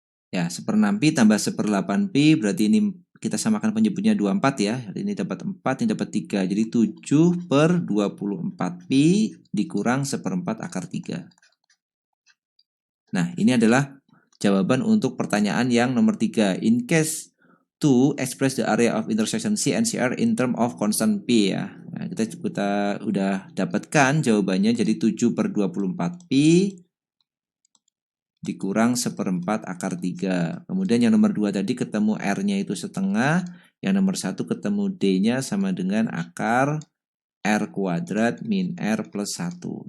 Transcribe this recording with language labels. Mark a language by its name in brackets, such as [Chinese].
[Indonesian] Ya, 1/6 pi tambah 1/8 pi, berarti ini kita samakan penyebutnya 24 ya. Ini dapat 4, ini dapat 3. Jadi 7/24 pi dikurang 1/4 akar 3. Nah, ini adalah jawaban untuk pertanyaan yang nomor 3. [English] In case 2, express the area of intersection C and CR in term of constant P ya. [Indonesian] Nah, kita udah dapatkan jawabannya, jadi 7/24 pi dikurang 1/4 akar 3. Kemudian yang nomor 2 tadi ketemu R-nya itu setengah, yang nomor 1 ketemu D-nya sama dengan akar R kuadrat min R plus 1.